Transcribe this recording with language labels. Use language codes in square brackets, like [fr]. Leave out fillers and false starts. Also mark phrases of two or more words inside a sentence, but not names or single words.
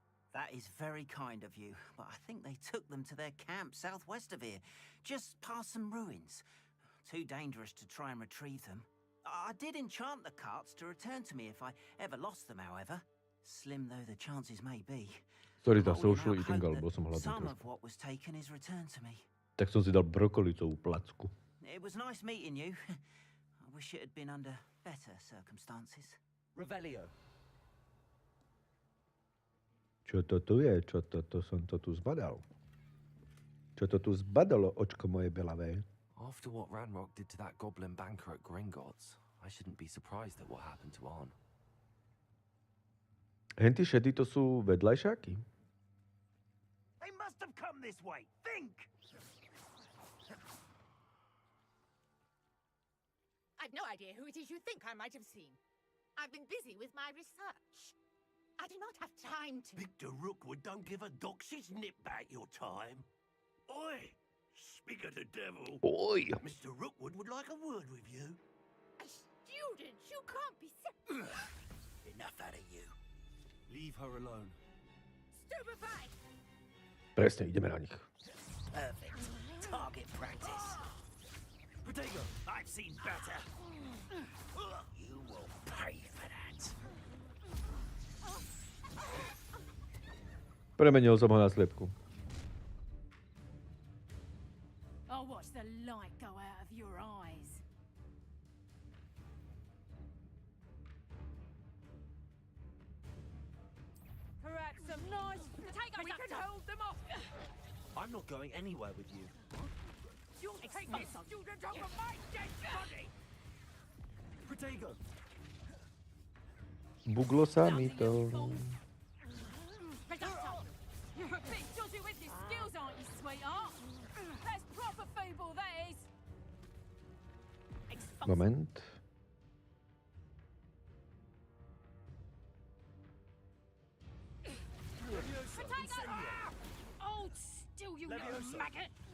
[en] That is very kind of you, but I think they took them to their camp southwest of here, just past some ruins. Too dangerous to try and retrieve them. I did enchant the carts to return to me if I ever lost them, however. Slim though the chances may be. [sk] Sorry za [en] social eating, [sk] ale bol som hladný [en] Some [sk] trošku. [en] of what was taken is returned to me. [sk] Tak som si dal brokolicovú placku. [en] It was nice meeting you. I wish it had been under better circumstances. Revelio. [sk] Čo to tu je? Čo to som to tu zbadal? Čo to tu zbadalo, očko moje belavé? [en] After what Ranrock did to that goblin banker at Gringotts, I shouldn't be surprised at what happened to Arn. [sk] Henty šedy to sú vedľajšáky? [en] They must have come this way. Think! I've no idea who it is you think I might have seen. I've been busy with my research. I do not have time to... Victor Rookwood don't give a doxy's nip back your time. Oi! Speak of the devil. Oi! Mr. Rookwood would like a word with you. A student? You can't be... Enough out of you. Leave her alone. Stupefy! [sk] Presne, ideme na nich. [en] Perfect. Target practice. Protego, I've seen better. You will pay for that. [sk] Premenil som ho na sliepku. [en] I'll watch the light go out of your eyes. Perhaps some nice... We can hold them off! I'm not going anywhere with you. You'll take this student over my dead body! Protego! [sk] Buglo sa mi to. [en] You're a bit dodgy with your skills, aren't you, sweetheart? That's proper feeble, that is. Moment. Hold still, you little maggot!